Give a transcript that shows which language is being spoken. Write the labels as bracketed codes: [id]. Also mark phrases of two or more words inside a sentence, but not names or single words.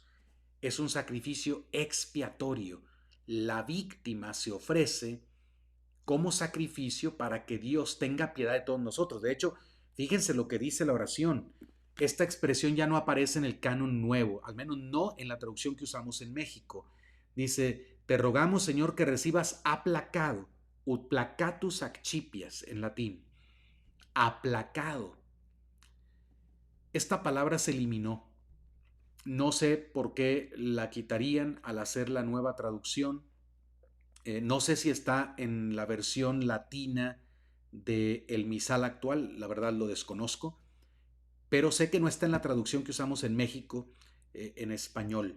[es] Es un sacrificio expiatorio. La víctima se ofrece como sacrificio para que Dios tenga piedad de todos nosotros. De hecho, fíjense lo que dice la oración. Esta expresión ya no aparece en el canon nuevo, al menos no en la traducción que usamos en México. Dice, te rogamos, Señor, que recibas aplacado, [la] ut placatus accipias [es] en latín, aplacado. Esta palabra se eliminó. No sé por qué la quitarían al hacer la nueva traducción. No sé si está en la versión latina del misal actual, la verdad lo desconozco, pero sé que no está en la traducción que usamos en México en español.